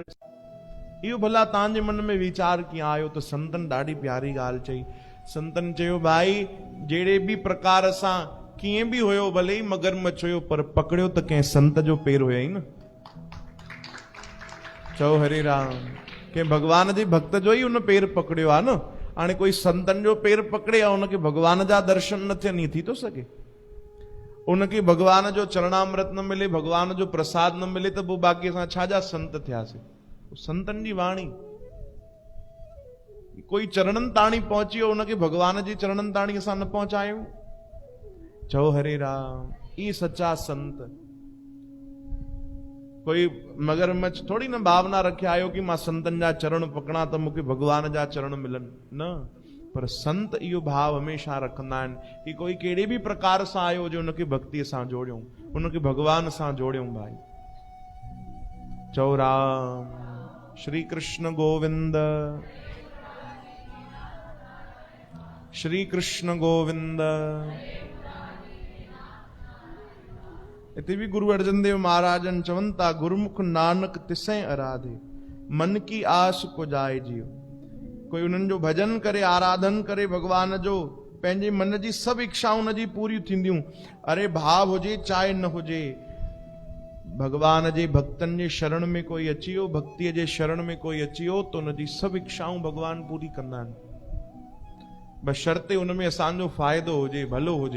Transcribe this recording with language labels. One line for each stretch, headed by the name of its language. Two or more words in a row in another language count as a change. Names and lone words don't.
Sindhi: इहो भला तव्हांजे मन में वीचार कीअं आयो? त संतनि ॾाढी प्यारी ॻाल्हि चई। संतनि चयो, भाई जहिड़े बि प्रकार सां कीअं बि हुयो, भले ई मगरमच्छ हुयो, पर पकड़ियो त कंहिं संत जो पेर हुयई न। चओ हरे राम। कंहिं भगवान जे भक्त जो ई उन पेर पकड़ियो आहे न। हाणे कोई संतनि जो पेर पकड़े ऐं उनखे भगवान जा दर्शन न थियनि, ईअं थी थो सघे? उनखे भगवान जो चरणामृत न मिले, भगवान जो प्रसाद न मिले, त पोइ बाक़ी असां छाजा संत थियासीं? संतनि जी वाणी, कोई चरणनि ताणी पहुची वियो, उनखे भगवान जी चरणनि ताणी असां न पहुचायूं। चओ हरे राम। ई सच्चा संत। कोई मगरमच्छ थोड़ी न भावना रखे आयो कि मां संतनि जा चरण पकड़ा त मूंखे भगवान जा चरण मिलनि, न। पर संत इहो भाव हमेशा रखंदा आहिनि कि कोई कहिड़े बि प्रकार सां आयो हुजे, उनखे भक्तीअ सां जोड़ियूं, उनखे भगवान सां जोड़ियूं भाई। चओ राम। श्री कृष्ण गोविंद, श्री कृष्ण गोविंद। इते भी गुरु अर्जन देव महाराजन चवन था,
Punjabi: ਗੁਰਮੁਖਿ ਨਾਨਕ ਤਿਸੈ ਅਰਾਧੇ ਮਨ ਕੀ ਆਸ ਪੁਜਾਏ ਜੀਉ।
Sindhi: कोई उन्हनि जो भजन करे, आराधन करे भगवान जो, पंहिंजे मन जी सभु इच्छाऊं उन जी पूरियूं थींदियूं। अरे भाव हुजे चाहे न हुजे, भगवान जे भक्तनि जे शरण में कोई अची वियो, भक्तीअ जे शरण में कोई अची वियो, त उन जी सभु इच्छाऊं भगवान पूरी कंदा आहिनि, बशर्ते उन में असांजो फ़ाइदो हुजे, भलो हुजे।